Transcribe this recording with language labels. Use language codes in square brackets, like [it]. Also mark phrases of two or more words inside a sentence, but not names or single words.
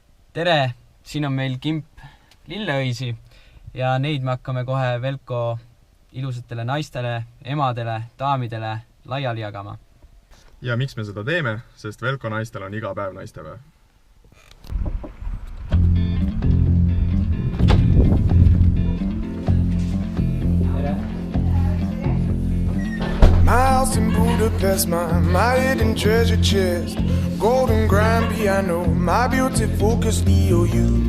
[et] Tere, siin on meil kimp lilleõisi ja neid me hakkame kohe Velko ilusatele naistele, emadele, daamidele laiali jagama. Ja miks me seda teeme? Sest Velko naistel on iga päev naistepäev. [en] My house in Budapest, my hidden treasure chest, golden grand piano, my beauty focus EOU.